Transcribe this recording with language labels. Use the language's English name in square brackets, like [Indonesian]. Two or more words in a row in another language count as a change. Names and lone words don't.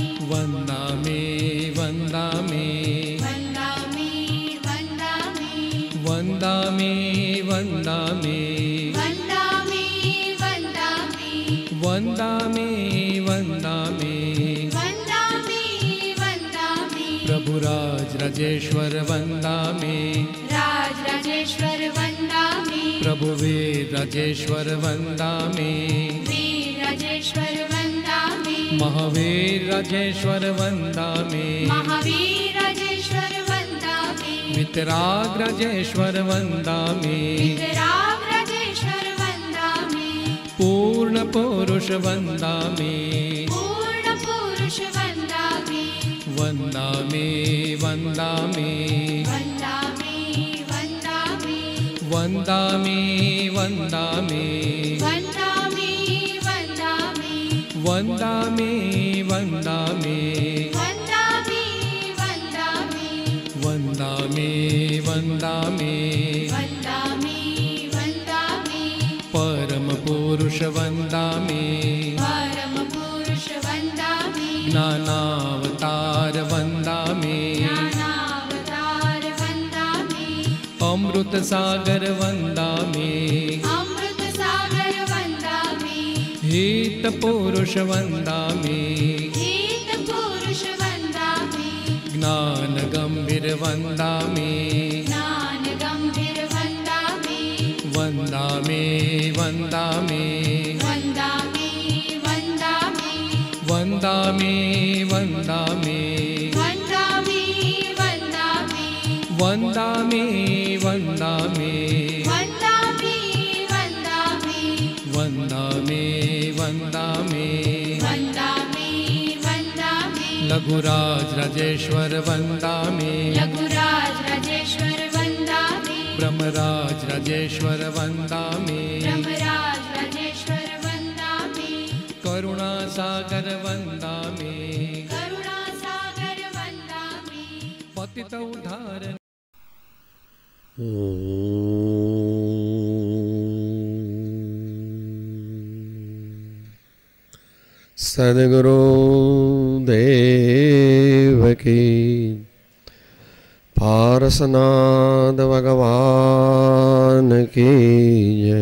[Sanskrit] वंदामि वंदामि वन्दामि वन्दामि वंदामि वंदामि वन्दामि वन्दामि वंदामि वंदामि वन्दामि वन्दामि प्रभुराज राजेश्वर वंदामि राजेश्वर वन्दामि प्रभुवीर राजेश्वर वंदामि वीर राजेश्वर वन्दामि महावीर राजेश्वर वंदामि महावीर राजेश्वर वन्दामि वितराग राजेश्वर वंदामि वितराग राजेश्वर वन्दामि पूर्ण पुरुष वंदामि पूर्ण पुरुष वन्दामि वंदामि वंदामि वन्दामि वन्दामि वंदामि वंदामि वन्दामि वन्दामि वंदामि वंदामि वन्दामि वन्दामि वंदामि वंदामि वन्दामि वन्दामि परम पुरुष वंदामि परम पुरुष वन्दामि ज्ञानावतार वंदामि ज्ञानावतार वन्दामि अमृत सागर वंदामि अमृत सागर वन्दामि हित पुरुष वंदामि गीत पुरुष वन्दामि ज्ञान गंभीर वंदामि ज्ञान गम्भीर वन्दामि वंदामि वंदामि वन्दामि वन्दामि वंदामि वंदामि वन्दामि वन्दामि वंदामि वंदामि वन्दामि वन्दामि वंदामि वंदामि वन्दामि वन्दामि लघुराज राजेश्वर वंदामि लघुराज राजेश्वर वन्दामि ब्रह्मराज राजेश्वर वंदामि ब्रह्मराज राजेश्वर वन्दामि करुणा सागर वंदामि करुणा सागर वन्दामि पतित उद्धार [Hindi] सद्गुरु देव की पारसनाथ भगवान की जय।